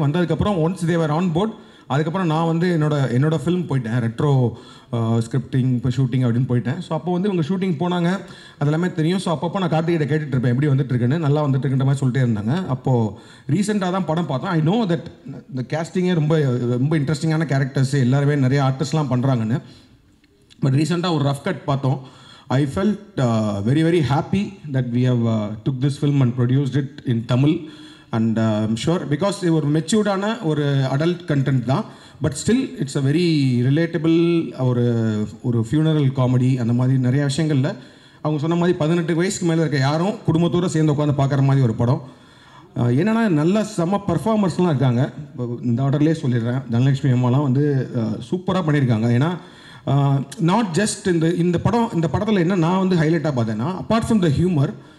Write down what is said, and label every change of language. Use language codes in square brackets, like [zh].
[ta] வந்ததுக்கப்புறம் once Thevar on board, அதுக்கப்புறம் நான் வந்து என்னோட ஃபில்ம் போயிட்டேன், ரெட்ரோ ஸ்கிரிப்டிங் இப்போ ஷூட்டிங் அப்படின்னு போயிட்டேன். ஸோ அப்போ வந்து இவங்க ஷூட்டிங் போனாங்க, அதெல்லாமே தெரியும். ஸோ அப்பப்போ நான் கார்த்திகிட்ட கேட்டுட்டு இருப்பேன், எப்படி வந்துட்டுருக்குன்னு, நல்லா வந்துட்டுருக்குன்ற மாதிரி சொல்லிட்டே இருந்தாங்க. அப்போது ரீசெண்டாக தான் படம் பார்த்தோம். [en] I know that [ta] இந்த கேஸ்டிங்கே ரொம்ப இன்ட்ரெஸ்டிங்கான கேரக்டர்ஸ் எல்லாருமே நிறைய ஆர்டிஸ்ட்லாம் பண்ணுறாங்கன்னு. பட் ரீசெண்டாக ஒரு ரஃப் கட் பார்த்தோம். [en] I felt very very happy that we have took this film and produced it in Tamil, and I'm sure because it was matured ஒரு adult content தான், but still it's a very relatable ஒரு funeral comedy. [ta] அந்த மாதிரி நிறைய விஷயங்கள்ல அவங்க சொன்ன மாதிரி 18 வயசுக்கு மேலே இருக்க யாரும் குடும்பத்தோடு சேர்ந்து உட்காந்து பார்க்குற மாதிரி ஒரு படம். என்னென்னா நல்ல செம்ம பர்ஃபார்மர்ஸ்லாம் இருக்காங்க. இந்த ஆர்டர்லேயே சொல்லிடுறேன், தனலட்சுமி அம்மாலாம் வந்து சூப்பராக பண்ணியிருக்காங்க. ஏன்னா நாட் ஜஸ்ட் இந்த படத்தில் என்ன நான் வந்து ஹைலைட்டாக பார்த்தேன்னா, [en] apart from the humour